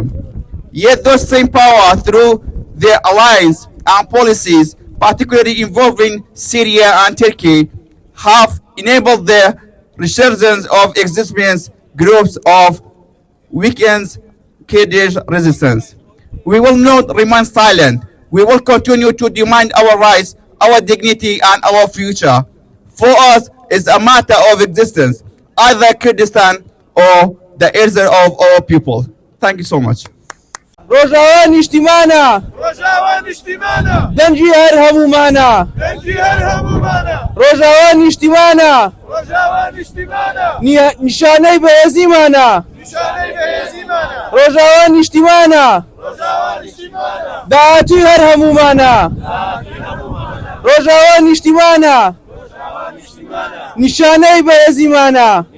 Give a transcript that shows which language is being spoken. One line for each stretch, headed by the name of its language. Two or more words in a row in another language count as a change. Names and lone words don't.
English: Yet those same power, through their alliance and policies, particularly involving Syria and Turkey, have enabled the resurgence of extremist groups of weakened Kurdish resistance. We will not remain silent. We will continue to demand our rights, our dignity, and our future. For us, it's a matter of existence, either Kurdistan or the either of our people. Thank you so much.
Central Kurdish: ڕۆژاوا نیشتیمانە دەنگی هەر هەمومانە ڕۆژاوا نیشتیمانە نیشانەی بەهێزیمانە ڕۆژاوا نیشتیمانە داهاتووی هەر هەمومانە ڕۆژاوا نیشتیمانە نیشانەی بەهێزیمانە